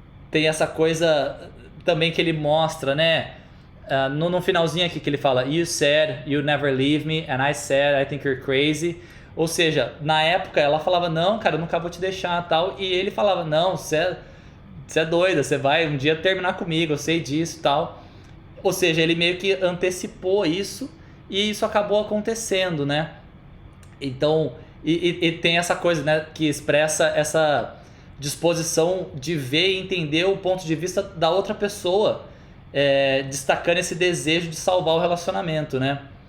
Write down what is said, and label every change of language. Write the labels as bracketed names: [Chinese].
[Portuguese] Tem essa coisa também que ele mostra, né? No finalzinho aqui que ele fala: [English] You said you never leave me, and I said I think you're crazy. [Portuguese] Ou seja, na época ela falava: não, cara, eu nunca vou te deixar, tal. E ele falava: não, você é doida, você vai um dia terminar comigo, eu sei disso, tal. Ou seja, ele meio que antecipou isso e isso acabou acontecendo, né? Então, e tem essa coisa, né, que expressa essa disposição de ver e entender o ponto de vista da outra pessoa, destacando esse desejo de salvar o relacionamento, né?